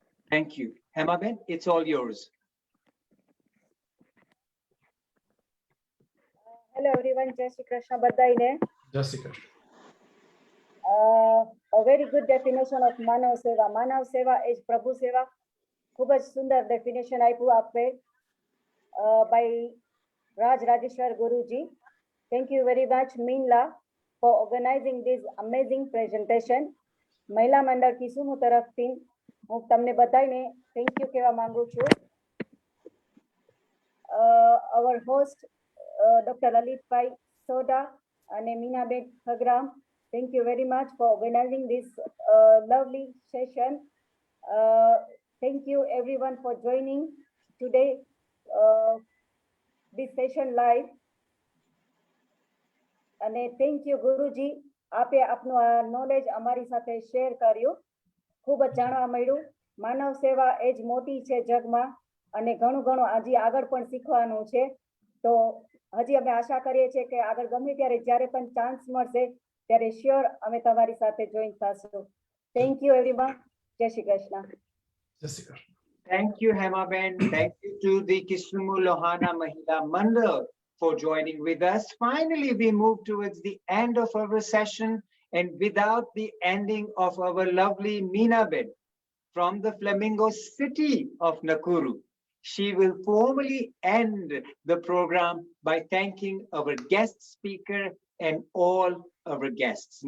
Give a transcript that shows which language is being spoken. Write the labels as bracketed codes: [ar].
[en] Thank you. Hema Ben, it's all yours. Hello everyone, Jai Shri Krishna badaine. Jessica. A very good definition of Manav Seva. Manav Seva is Prabhu Seva. [gu] ખૂબ જ સુંદર definition આપ્યું આપે by Rajrajeshwar Guruji. [en] Thank you very much MINLA for organizing this amazing presentation. [gu] મહિલા મંડળ કિસુમુ તરફથી હું તમને બધાને thank you કહેવા માંગુ છું. [en] Our host Dr. Lalit Bhai Soda and Meenabet Khagram, thank you very much for organizing this lovely session. Thank you everyone for joining today this session live. And thank you Guruji, [gu] આપે આપનું આ knowledge અમારી સાથે share કર્યું. ખૂબ જ જાણવા મળ્યું. માનવ સેવા એ જ મોટી છે જગમાં અને ઘણું ઘણું હજી આગળ પણ શીખવાનું છે. તો હજી અમે આશા કરીએ છીએ કે આગળ ગમે ત્યારે જ્યારે પણ ચાન્સ મળશે ત્યારે શ્યોર અમે તમારી સાથે જોઈન થશું. [en] Thank you everyone. [gu] જય Shri Krishna. [en] Jessica. Thank you, Hema Ben. Thank you to the Kisumu Lohana Mahila Mandal for joining with us. Finally, we move towards the end of our session, and without the ending of our lovely Meenabet from the Flamingo city of Nakuru, she will formally end the program by thanking our guest speaker and all our guests.